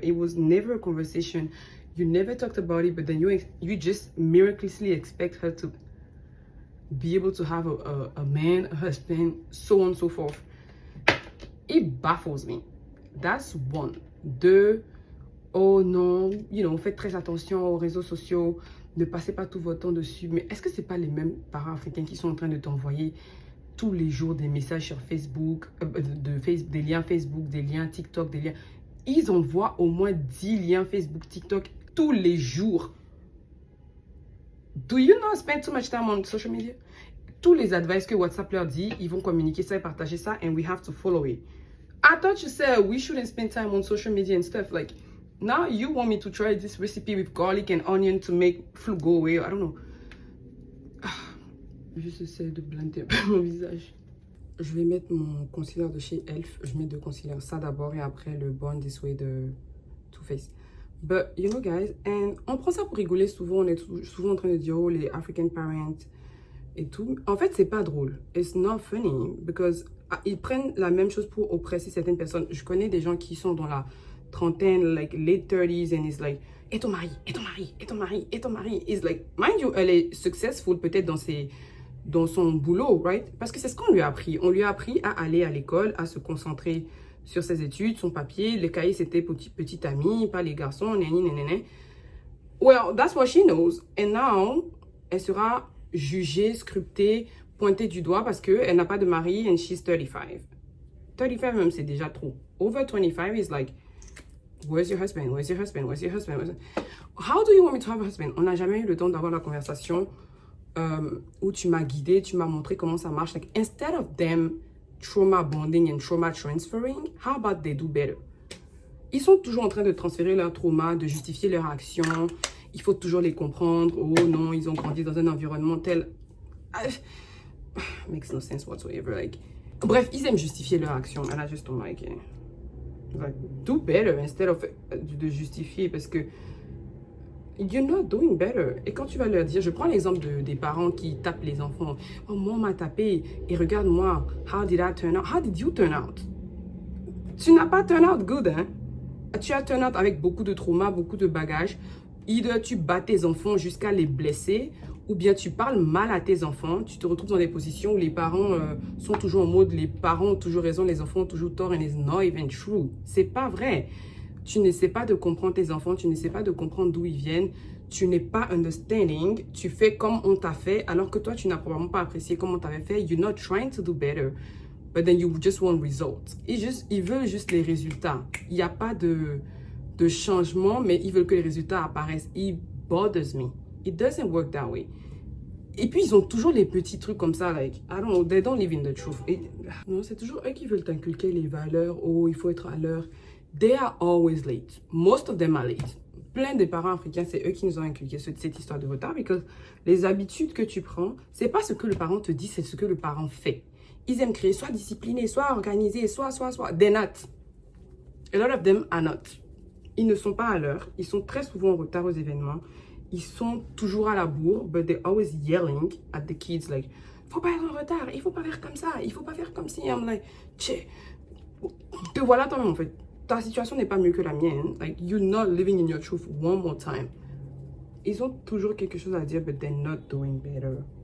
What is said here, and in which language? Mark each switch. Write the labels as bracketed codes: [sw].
[en] It was never a conversation. You never talked about it, but then you just miraculously expect her to be able to have a man, a husband, so on and so forth. It baffles me. That's one. [fr] Deux, oh non, [en] you know, [fr] faites très attention aux réseaux sociaux. Ne passez pas tout votre temps dessus. Mais est-ce que ce n'est pas les mêmes parents africains qui sont en train de t'envoyer tous les jours des messages sur Facebook, des liens Facebook, des liens TikTok, des liens... Ils envoient au moins 10 liens Facebook, TikTok tous les jours. [en] Do you not spend too much time on social media? [fr] Tous les advices que WhatsApp leur dit, ils vont communiquer ça et partager ça, [en] and we have to follow it. I thought you said we shouldn't spend time on social media and stuff. Like, now you want me to try this recipe with garlic and onion to make flu go away. I don't know. [fr] Juste essayer de blender mon visage. Je vais mettre mon concealer de chez Elf. Je mets deux concealers. Ça d'abord et après le Born This Way de Too Faced. [en] But, you know guys, and [fr] on prend ça pour rigoler souvent. On est souvent en train de dire, oh, les African parents et tout. En fait, c'est pas drôle. [en] It's not funny. Because [fr] ils prennent la même chose pour oppresser certaines personnes. Je connais des gens qui sont dans la trentaine, [en] like late 30s, and it's like, [fr] et ton mari, et ton mari, et ton mari, et ton mari. [en] It's like, mind you, [fr] elle est successful peut-être dans son boulot, right? Parce que c'est ce qu'on lui a appris. On lui a appris à aller à l'école, à se concentrer sur ses études, son papier. Les cahiers, c'était petit ami, pas les garçons, nanani. [en] Well, that's what she knows. And now, [fr] elle sera jugée, scrutée, pointée du doigt parce qu'elle n'a pas de mari [en] and she's 35. [fr] 35 même, c'est déjà trop. [en] Over 25 is like, where's your husband? Where's your husband? Where's your husband? How do you want me to have a husband? [fr] On n'a jamais eu le temps d'avoir la conversation où tu m'as guidé, tu m'as montré comment ça marche. [en] Like, instead of them trauma bonding and trauma transferring, how about they do better? [fr] Ils sont toujours en train de transférer leur trauma, de justifier leur action. Il faut toujours les comprendre. Oh non, ils ont grandi dans un environnement tel... [en] Makes no sense whatsoever. Like, [fr] Bref, ils aiment justifier leur action. [en] And I just don't like it. Like, do better instead of [fr] de justifier parce que [en] you're not doing better. [fr] Et quand tu vas leur dire, je prends l'exemple des parents qui tapent les enfants. Oh, moi, on m'a tapé et regarde-moi. [en] How did I turn out? [fr] How did you turn out? Tu n'as pas turn out good, hein? Tu as turn out avec beaucoup de traumas, beaucoup de bagages. Either tu bats tes enfants jusqu'à les blesser, ou bien tu parles mal à tes enfants. Tu te retrouves dans des positions où les parents sont toujours en mode les parents ont toujours raison, les enfants ont toujours tort, [en] and it's not even true. [fr] C'est pas vrai. Tu n'essaies pas de comprendre tes enfants, tu n'essaies pas de comprendre d'où ils viennent. Tu n'es pas understanding. Tu fais comme on t'a fait, alors que toi, tu n'as probablement pas apprécié comme on t'avait fait. [en] You're not trying to do better. But then you just want results. [fr] Ils veulent juste les résultats. Il n'y a pas de changement, mais ils veulent que les résultats apparaissent. [en] It bothers me. It doesn't work that way. [fr] Et puis, ils ont toujours les petits trucs comme ça, [en] like, I don't know, they don't live in the truth. [fr] Non, c'est toujours eux qui veulent t'inculquer les valeurs. Oh, il faut être à l'heure. [en] They are always late. Most of them are late. [fr] Plein de parents africains, c'est eux qui nous ont inculqué cette histoire de retard, parce que les habitudes que tu prends, c'est pas ce que le parent te dit, c'est ce que le parent fait. Ils aiment créer soit disciplinés, soit organisés, soit. [en] They're not. A lot of them are not. [fr] Ils ne sont pas à l'heure. Ils sont très souvent en retard aux événements. Ils sont toujours à la bourre, [en] but they're always yelling at the kids, like, [fr] faut pas être en retard, il faut pas faire comme ça, il faut pas faire comme si. [en] I'm like, [fr] tché, te voilà toi-même en fait. Ta situation n'est pas mieux que la mienne. [en] Like, you're not living in your truth one more time. [fr] Ils ont toujours quelque chose à dire, [en] but they're not doing better.